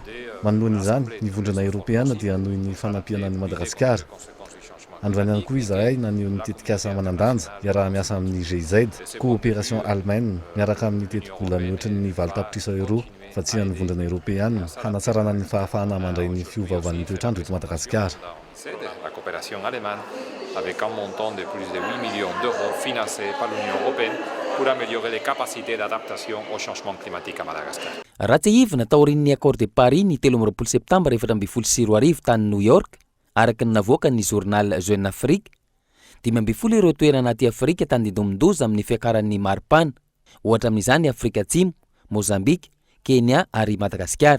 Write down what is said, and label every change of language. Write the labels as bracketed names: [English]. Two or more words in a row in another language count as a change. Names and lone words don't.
[Malagasy] Manoloana izany, ny vondrona Europeana dia noho ny fanampiana ny Madagasikara. Androany ihany koa izahay naneho ny tetikasa manandanja iaraha miasa amin'ny GIZ, [French] coopération allemande [Malagasy] miaraka amin'ny teti-bola mihoatra ny 20 euro fa tsy han'ny vondrona Europeana hanatsarana ny fahafahana mandray ny fiovaovan'ny toetrandro eto Madagasikara. [French] La coopération allemande avec un montant de plus de 8 millions d'euros financé par l'Union européenne pour améliorer les capacités d'adaptation au changement climatique à Madagascar. [Malagasy] Raha tsy ivona taorian'ny accord de Paris ny 13 septambra 2024 tany New York, araka ny navoaka ny journal Jeune Afrique, 12 ireo toerana anaty Afrika tandidomindoza amin'ny fiakaran'ny maripana, ohatra amin'izany Afrika Atsimo, Mozambique, Kenya ary Madagasikara.